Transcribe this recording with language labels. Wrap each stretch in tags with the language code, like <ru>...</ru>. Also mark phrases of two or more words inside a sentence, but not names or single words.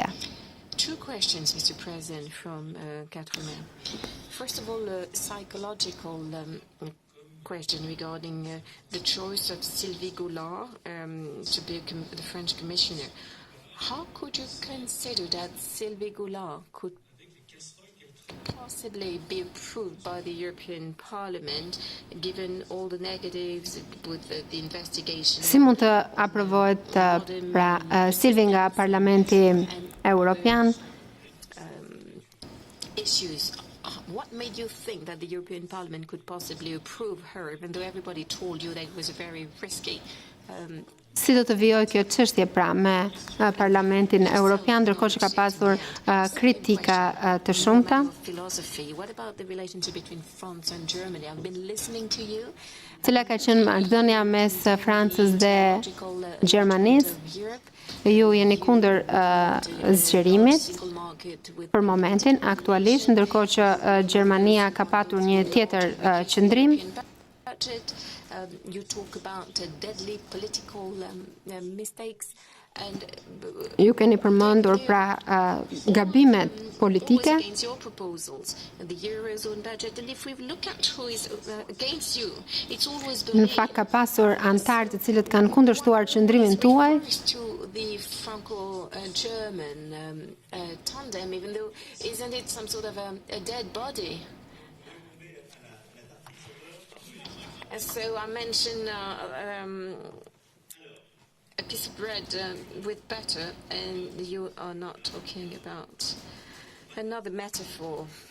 <en>Two questions, Mr. President, from Catherine. First of all, a psychological question regarding the choice of Sylvie Goulard to be the French commissioner. How could you consider that Sylvie Goulard could possibly be approved by the European Parliament, given all the negatives with the investigation?</en> <sq>Si mund të aprovohet pra Sylvie nga Parlamenti Europian?</sq> <en>Issues. What made you think that the European Parliament could possibly approve her, even though everybody told you that it was very risky?</en> <sq>Si do të vijoj kjo çështje pra me Parlamentin Europian, ndërkohë që ka pasur kritika të shumta?</sq> <en>What about the relationship between France and Germany? I've been listening to you.</en> <sq>Cila ka qenë marrëdhënia mes Francës dhe Gjermanisë? Ju jeni kundër zgjerimit për momentin aktualisht, ndërkohë që Gjermania ka patur një tjetër qëndrim.</sq> <en>You talk about deadly political mistakes and</en> <sq>ju keni përmendur pra gabimet politike.</sq> <en>Against your proposals, the Eurozone budget, and if we look at who is against you, it's always</en> <sq>Në fakt ka pasur antarë të cilët kanë kundërshtuar qëndrimin tuaj.</sq> <en>To the Franco-German tandem, even though isn't it some sort of a dead body? So I mentioned a piece of bread with butter, and you are not talking about another metaphor.</en>